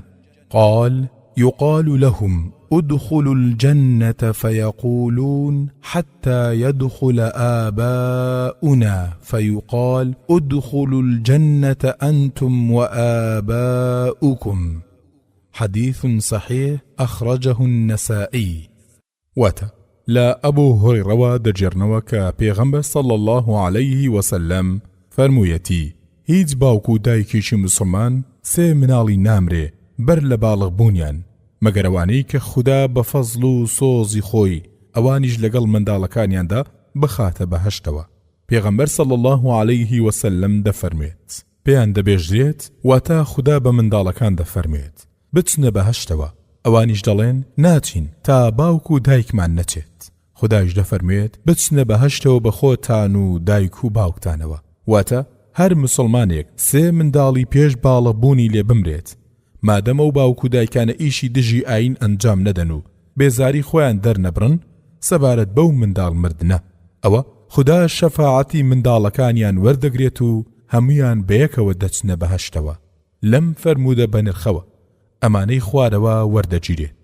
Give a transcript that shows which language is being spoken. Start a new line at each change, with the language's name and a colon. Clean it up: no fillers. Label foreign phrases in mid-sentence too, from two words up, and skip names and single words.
Arabic: قال: يقال لهم: ادخلوا الجنة، فيقولون: حتى يدخل آباؤنا، فيقال: ادخلوا الجنة أنتم وآباؤكم. حديث صحيح أخرجه النسائي.
Central Kurdish: واتە لا أبو هريرة دەجێڕنەوە کە پێغەمبەر
Arabic: صلى الله عليه وسلم
Central Kurdish: فەرموویەتی: هیچ باوکو و دایکێکی مسلمان 3 مناڵی نامرێ بەر لە باڵغ بوونیان مەگەر ئەوانەی کە خوددا بە فەزڵ و سۆزی خۆی ئەوانیش لەگەڵ منداڵەکانیاندا بخاتە بەهەشتەوە. پێغەمبەر
Arabic: صلى الله عليه وسلم
Central Kurdish: دەفەرموێت: پێیان دەبێژرێت واتە خوددا بە منداڵەکان دەفەرموێت بچنە بەهەشتەوە، ئەوانیش دەڵێن ناچین تا باوک و دایکمان نەچێت. خوددایش دەفەرموێت بچنە بەهەشتەوە بە خۆتان و دایک و باوکتانەوە. واتە هەر مسلمانێک 3 منداڵی پێش باڵە بوونی لێ بمرێت، مادەمە و باوک و دایکانە ئیشی دژی ئاین ئەنجام نەدەن و بێزاری خۆیان دەرنەبڕن سەبارەت بەو منداڵ مردنە، ئەوە خوددا شەفاعەتی منداڵەکانیان وەردەگرێت و هەمویان بەیەکەوە دەچنە بەهەشتەوە لەم فەرموودە بەنرخەوە ئەمانەی خوارەوە وەردەگیرێت.